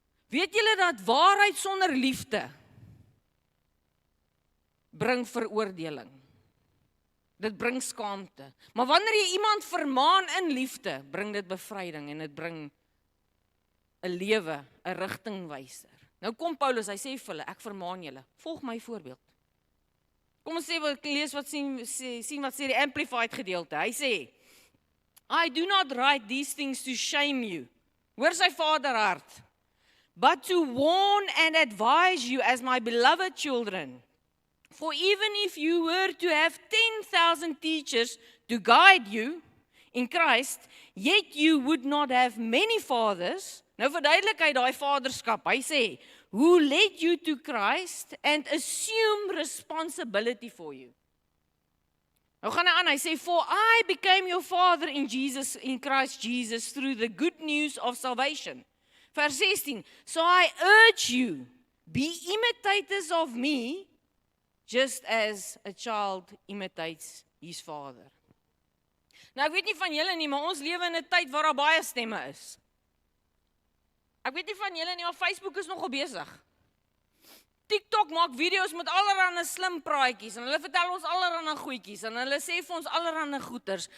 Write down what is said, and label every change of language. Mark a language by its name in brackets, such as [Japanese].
[Afrikaans] Weet julle dat waarheid sonder liefde bring veroordeling. Dit bring skaamte. Maar wanneer jy iemand vermaan in liefde, bring dit bevryding en dit bring 'n lewe, 'n rigtingwyser. Nou kom Paulus, hy sê vir hulle, ek vermaan julle, volg my voorbeeld. Kom ons lees wat sien wat sê die Amplified gedeelte. Hy sê, [English] I do not write these things to shame you. [Afrikaans] Hoor sy vaderhart. [English] But to warn and advise you as my beloved children. For even if you were to have 10,000 teachers to guide you in Christ, yet you would not have many fathers. [Afrikaans] Nou verduidelik hy daai vaderskap. Hy sê, [English] who led you to Christ and assume responsibility for you. [Afrikaans] Nou gaan hy aan, hy sê, [English] for I became your father in Christ Jesus through the good news of salvation. [Afrikaans] Vers 16, [English] so I urge you, be imitators of me, just as a child imitates his father. [Afrikaans] Nou ek weet nie van julle nie, maar ons lewe in 'n tyd waar daar baie stemme is. Ek weet nie van julle nie, maar Facebook is nogal besig. TikTok maak video's met allerlei slim praatjies en hulle vertel ons allerlei goedjies en hulle sê vir ons allerlei goeters.